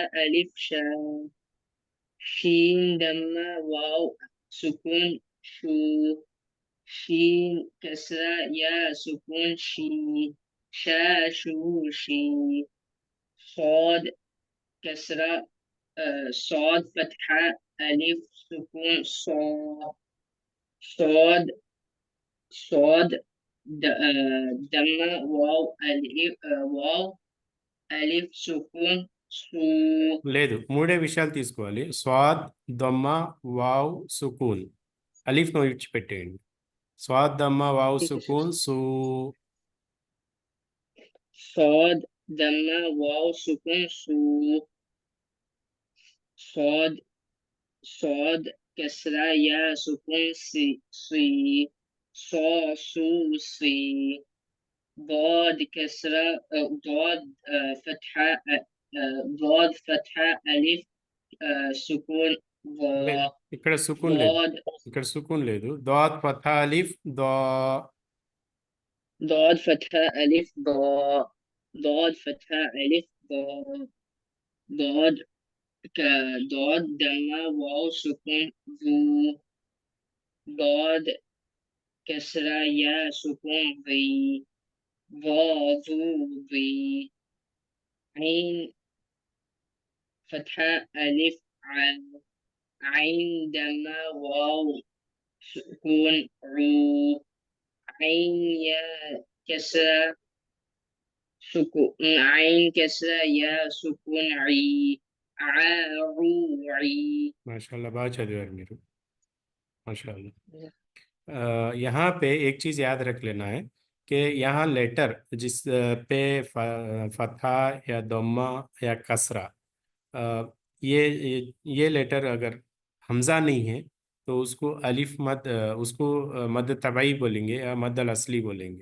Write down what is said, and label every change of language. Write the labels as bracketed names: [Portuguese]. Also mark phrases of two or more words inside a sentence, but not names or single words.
[Arabic] ألف شا شين دم واو سكون شو شين كسرة يا سكون شي شا شو شي صاد كسرة صاد فتحة ألف سكون صاد صاد دم واو ألف واو ألف سكون سو [Telugu] లేదు, మూడే విషయాలు తీసుకోవాలి. [Arabic] صاد، ضمة، واو، سكون. [Telugu] అలీఫ్ను విడిచిపెట్టేయండి. [Arabic] صاد، ضمة، واو، سكون، صُ. صاد دم واو سكون سو صاد كسرة يا سكون سي صا سو سي ضاد كسرة ضاد فتحة ضاد فتحة ألف سكون ضا [Telugu] ఇక్కడ సుకూన్ లేదు, [Arabic] ضاد [Telugu] ఇక్కడ సుకూన్ లేదు. [Arabic] ضاد فتحة ألف ضا. ضاد فتحة ألف ضا ضاد فتحة ألف ضا ضاد ضاد دم واو سكون ذو ضاد كسرة يا سكون ذي ضا ذو ذي عين فتحة ألف عين دم واو سكون عو عين يا كسرة سكون عين كسرة يا سكون عي عي [Telugu] మాషాల్లా, బాగా చదివారు మీరు. మాషాల్లా. [Hindi] यहाँ पे एक चीज़ याद रख लेना है कि यहाँ लेटर जिस पे फतहा या दम्मा या कसरा, ये लेटर अगर हमज़ा नहीं है तो उसको अलिफ मद, उसको [Arabic] مد طبيعي [Hindi] बोलेंगे या [Arabic] مد الأصلي [Hindi] बोलेंगे।